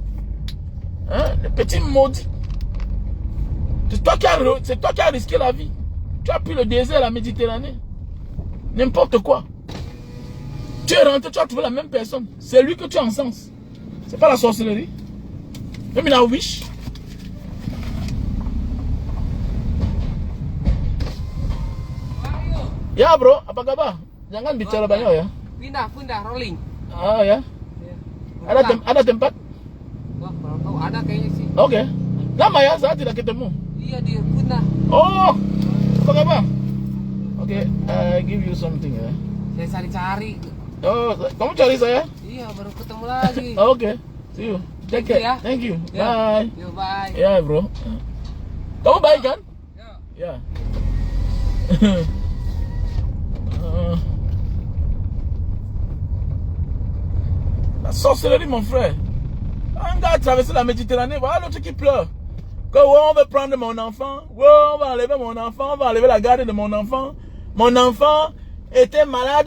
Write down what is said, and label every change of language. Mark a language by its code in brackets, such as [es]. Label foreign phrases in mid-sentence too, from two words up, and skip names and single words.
[fr] Hein, les petits maudits. C'est toi qui as risqué la vie. Tu as pris le désert, la Méditerranée. N'importe quoi. Tu es rentré, tu as trouvé la même personne. C'est lui que tu encenses. C'est pas la sorcellerie. Même il a wish. [id] Ya bro, apa kabar? Jangan bicara banyak ya. Pindah, rolling. Ah ya. Ada tempat? Wah, kalau tahu ada kayaknya sih. Oke. Lama ya saya tidak ketemu. Iya, di Punah. Oh, apa kabar? Oke, [en] I give you something ya. [id] Saya cari-cari. Oh, kamu cari saya? Iya, baru ketemu lagi. Oke, [en] see you. Take care. [id] ya. [en] Thank you. [id] Ya. [en] Bye. Yo, bye. [id] Ya bro. Kamu baik kan? Ya. Ya. [fr] La sorcellerie, mon frère. Un gars a traversé la Méditerranée, voilà l'autre qui pleure. Que ouais, on veut prendre mon enfant. Ouais, on va enlever mon enfant. On va enlever la garde de mon enfant. Mon enfant était malade.